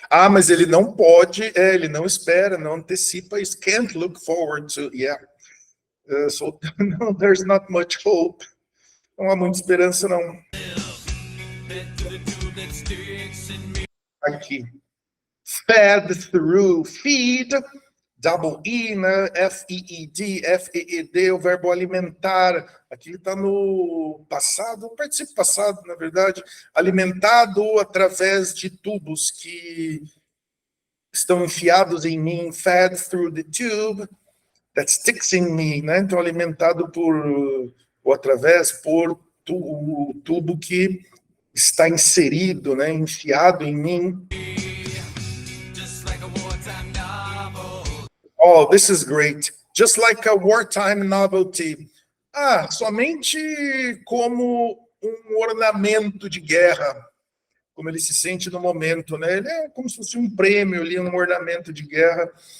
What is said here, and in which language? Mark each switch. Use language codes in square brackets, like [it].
[pt] Mas ele não pode, ele não espera, não antecipa, [en] he can't look forward to, yeah. So no, there's not much hope. [pt] Não há muita esperança, não. Aqui. [en] Fed through, feed, double E, né? [pt] F-E-E-D, F-E-E-D, o verbo alimentar. Aqui está no passado, participo passado, na verdade. Alimentado através de tubos que estão enfiados em mim. [en] Fed through the tube that sticks in me, né? [pt] Então, alimentado por, ou através, por o tubo que está inserido, né? Enfiado em mim. [en] Oh, this is great. Just like a wartime novelty. [pt] Somente como um ornamento de guerra, como ele se sente no momento, né? Ele é como se fosse um prêmio ali, um ornamento de guerra.